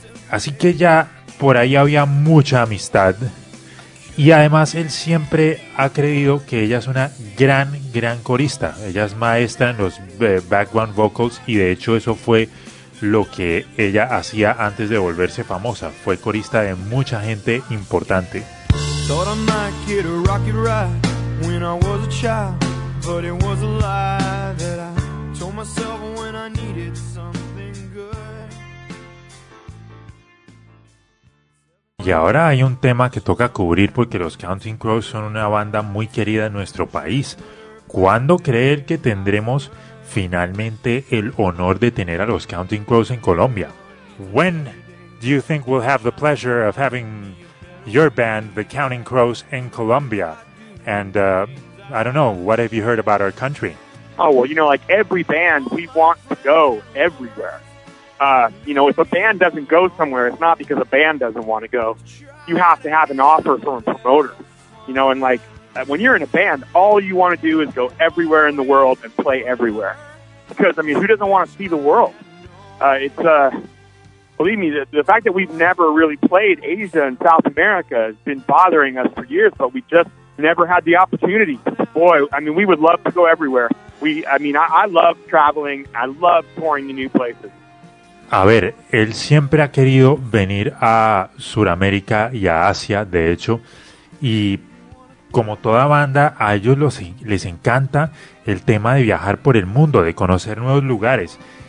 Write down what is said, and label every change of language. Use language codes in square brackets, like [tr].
[es] Así que ya por ahí había mucha amistad, y además él siempre ha creído que ella es una gran, gran corista. Ella es maestra en los [en] background vocals, [es] y de hecho eso fue lo que ella hacía antes de volverse famosa. Fue corista de mucha gente importante. [en] Thought I might get a rocket ride when I was a child, but it was a lie that I told myself when I needed some. [es] Y ahora hay un tema que toca cubrir, porque los Counting Crows son una banda muy querida en nuestro país. ¿Cuándo creer que tendremos finalmente el honor de tener a los Counting Crows en Colombia. [en] When do you think we'll have the pleasure of having your band, the Counting Crows, in Colombia? And I don't know, what have you heard about our country? Oh, well, you know, like every band, we want to go everywhere. You know, if a band doesn't go somewhere, it's not because a band doesn't want to go. You have to have an offer from a promoter. You know, and like, when you're in a band, all you want to do is go everywhere in the world and play everywhere. Because, I mean, who doesn't want to see the world? It's, believe me, the fact that we've never really played Asia and South America has been bothering us for years, but we just never had the opportunity. Boy, I mean, we would love to go everywhere. I love traveling. I love touring the new places. [es] A ver, él siempre ha querido venir a Sudamérica y a Asia, de hecho, y como toda banda, a ellos les encanta el tema de viajar por el mundo, de conocer nuevos lugares.